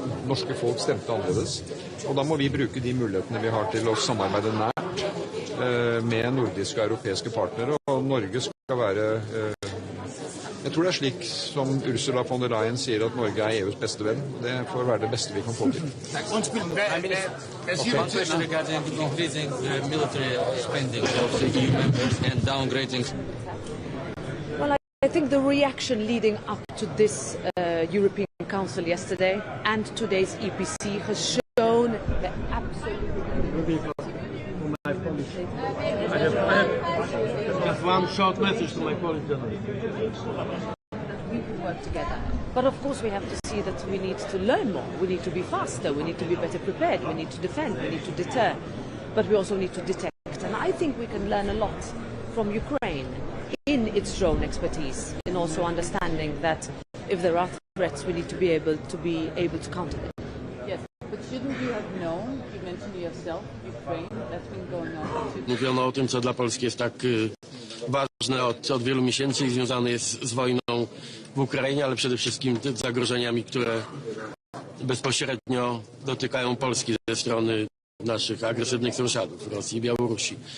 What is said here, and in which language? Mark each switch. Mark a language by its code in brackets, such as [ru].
[no] Norske folk stemte annerledes. Og da må vi bruke de mulighetene vi har til å samarbeide nært med nordiske og europeiske partnere. Og Norge skal være Jeg tror det slik som Ursula von der Leyen sier, at Norge EUs beste venn. Det får være det beste vi kan få til. [en] Regarding increasing military spending of the EU members and downgrading. Well, I think the reaction leading up to this European Council yesterday and today's EPC has shown the absolute... I have one short message to my Polish journalist. We can work together. But of course we have to see that we need to learn more. We need to be faster. We need to be better prepared. We need to defend. We need to deter. But we also need to detect. And I think we can learn a lot from Ukraine in its drone expertise, in also understanding that if there are threats, we need to be able to counter them. Yes, but shouldn't you have known, you mentioned yourself, Ukraine, that's been going on. [pl] Mówiono o tym, co dla Polski jest tak ważne od wielu miesięcy i związane jest z wojną w Ukrainie, ale przede wszystkim zagrożeniami, które bezpośrednio dotykają Polski ze strony naszych agresywnych sąsiadów, Rosji i Białorusi.